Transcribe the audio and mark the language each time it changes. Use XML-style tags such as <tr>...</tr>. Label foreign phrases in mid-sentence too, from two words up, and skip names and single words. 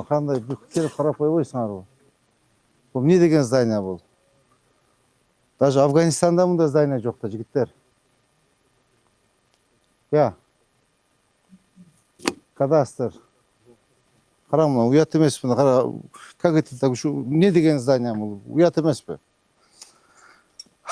<ky>Кандай келип карап койбойсуңарбы? Бул эмне деген здание бул? Даже Афганистанда мындай здание жок да, жигиттер. Ya. Кадастр. Кара мына уят эмеспи? Кара,</ky> <ru>как это так,</ru> <ky>ушу эмне деген здание бул? Уят эмеспи?</ky>